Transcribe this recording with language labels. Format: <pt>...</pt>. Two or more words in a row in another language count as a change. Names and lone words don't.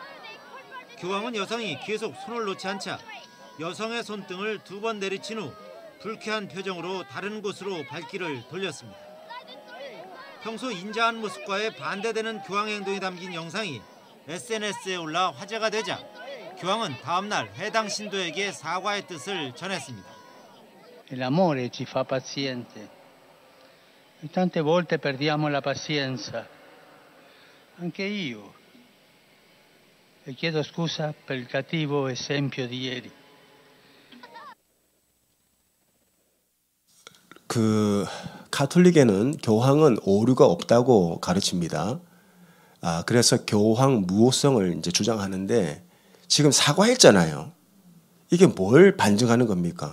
<ko>교황은 여성이 계속 손을 놓지 않자 여성의 손등을 2번 내리친 후 불쾌한 표정으로 다른 곳으로 발길을 돌렸습니다. 평소 인자한 모습과의 반대되는 교황 행동이 담긴 영상이 SNS에 올라 화제가 되자 교황은 다음날 해당 신도에게 사과의 뜻을 전했습니다.</ko> <it>L'amore ci fa paziente. E tante volte perdiamo la pazienza. Anche io. E chiedo scusa per il cattivo esempio di ieri.</it> <ko>가톨릭에는 교황은 오류가 없다고 가르칩니다. 그래서 교황 무호성을 이제 주장하는데 지금 사과했잖아요. 이게 뭘 반증하는 겁니까?</ko>